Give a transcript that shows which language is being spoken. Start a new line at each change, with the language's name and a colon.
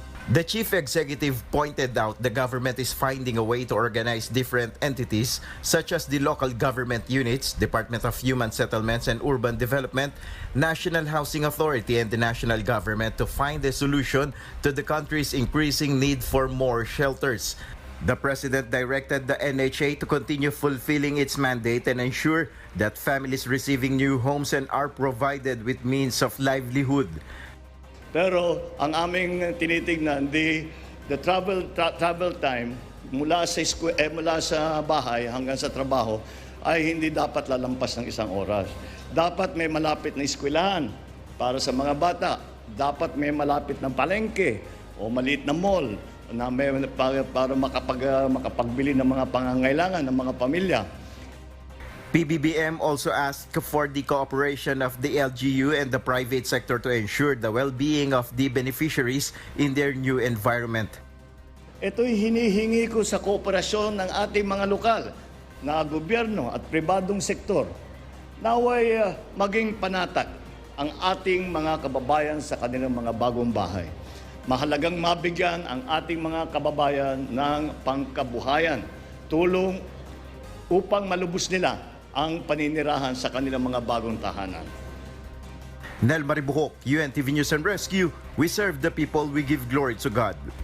English: The chief executive pointed out the government is finding a way to organize different entities such as the local government units, Department of Human Settlements and Urban Development, National Housing Authority, and the national government to find a solution to the country's increasing need for more shelters. The president directed the NHA to continue fulfilling its mandate and ensure that families receiving new homes and are provided with means of livelihood.
Filipino: Pero ang aming tinitignan,
English: the travel time
Filipino: mula sa bahay hanggang sa trabaho ay hindi dapat lalampas ng 1 oras. Dapat may malapit na eskwelahan para sa mga bata. Dapat may malapit na palengke o maliit na mall na para makapagbili ng mga pangangailangan ng mga pamilya.
English: PBBM also asked for the cooperation of the LGU and the private sector to ensure the well-being of the beneficiaries in their new environment.
Filipino: Ito'y hinihingi ko sa kooperasyon ng ating mga lokal na gobyerno at pribadong sektor. Naway maging panatag ang ating mga kababayan sa kanilang mga bagong bahay. Mahalagang mabigyan ang ating mga kababayan ng pangkabuhayan, tulong upang malubos nila ang paninirahan sa kanilang mga bagong tahanan.
English: Nel Maribuhok, UNTV News and Rescue. We serve the people, we give glory to God.